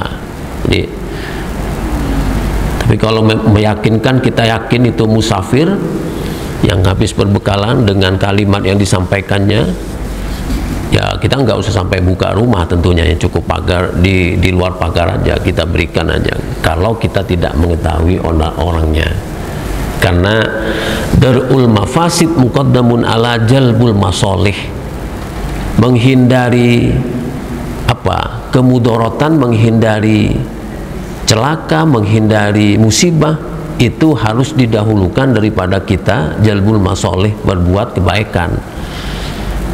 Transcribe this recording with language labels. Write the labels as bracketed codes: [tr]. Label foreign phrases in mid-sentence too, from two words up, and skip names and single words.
[id] Jadi, tapi kalau meyakinkan, kita yakin itu musafir yang habis berbekalan dengan kalimat yang disampaikannya, ya kita nggak usah sampai buka rumah tentunya, ya, cukup pagar, di luar pagar aja kita berikan aja, kalau kita tidak mengetahui orangnya. [ar] Karena درء المفاسد مقدم على جلب المصالح, [id] menghindari apa kemudorotan, menghindari celaka, menghindari musibah, itu harus didahulukan daripada kita [ar] جلب المصالح, [id] berbuat kebaikan.